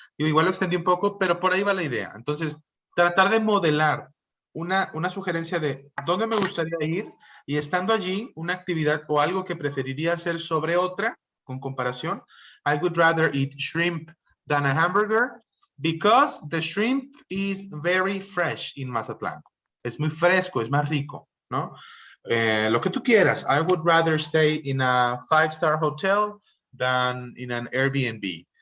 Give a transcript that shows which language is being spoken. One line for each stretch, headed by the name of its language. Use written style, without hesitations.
Spanish: Yo igual lo extendí un poco, pero por ahí va la idea. Entonces, tratar de modelar una sugerencia de dónde me gustaría ir y estando allí, una actividad o algo que preferiría hacer sobre otra, con comparación.
English: I would rather eat shrimp than a hamburger because the shrimp is very fresh in Mazatlán.
Spanish: Es muy fresco, es más rico, ¿no? Lo que tú quieras.
English: I would rather stay in a 5-star hotel than in an Airbnb.